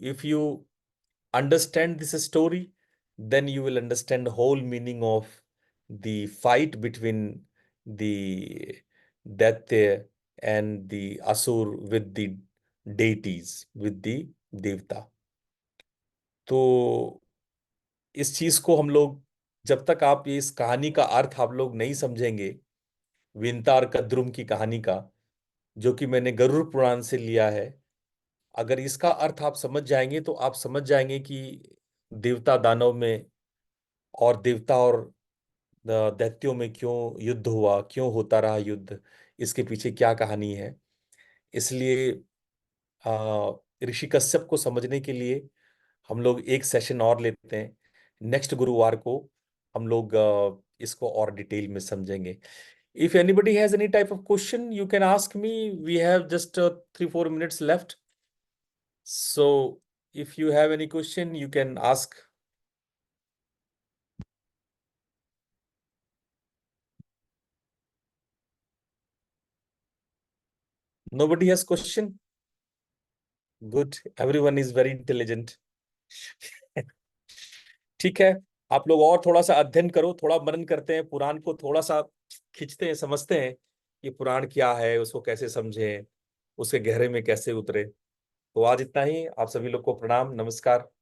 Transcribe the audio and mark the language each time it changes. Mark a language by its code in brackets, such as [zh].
[en] If you understand this story, then you will understand the whole meaning of the fight between the Daitya and the Asur with the deities, with the Devta. [hi] तो इस चीज को हम लोग, जब तक आप इस कहानी का अर्थ आप लोग नहीं समझेंगे, विंता और कद्रुम की कहानी का, जो कि मैंने गरुड़ पुराण से लिया है, अगर इसका अर्थ आप समझ जाएंगे तो आप समझ जाएंगे कि देवता दानव में और देवता और दैत्यों में क्यों युद्ध हुआ, क्यों होता रहा युद्ध, इसके पीछे क्या कहानी है। इसलिए ऋषि कश्यप को समझने के लिए हम लोग एक सेशन और लेते हैं। नेक्स्ट गुरुवार को हम लोग इसको और डिटेल में समझेंगे। [en] If anybody has any type of question, you can ask me. We have just 3-4 minutes left. So if you have any question, you can ask. Nobody has question? Good. Everyone is very intelligent. [hi] ठीक है, आप लोग और थोड़ा सा अध्ययन करो, थोड़ा मनन करते हैं, पुराण को थोड़ा सा खींचते हैं, समझते हैं कि पुराण क्या है, उसको कैसे समझें, उसके गहरे में कैसे उतरे। तो आज इतना ही। आप सभी लोग को प्रणाम, नमस्कार।